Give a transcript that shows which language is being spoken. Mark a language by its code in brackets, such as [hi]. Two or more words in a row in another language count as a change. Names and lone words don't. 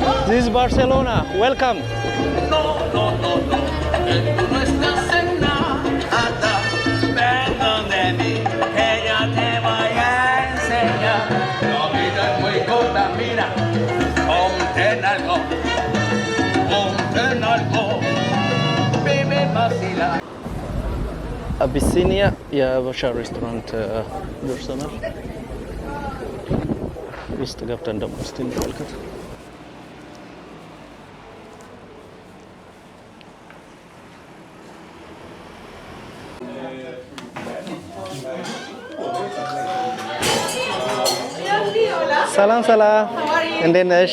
[en] This is Barcelona. Welcome. [es] No, no, no, no. Tú no estás en nada. Ven de mí, que ya te voy a enseñar. La vida es muy corta, mira. Ponte en algo. Ponte en algo. Vive vacila. [am] Abyssinia የሀበሻ ሬስቶራንት ደርሰናል። ውስጥ ገብተን ደግሞ እስቲ እንመልከት። ሰላም ሰላም፣ እንዴት ነሽ?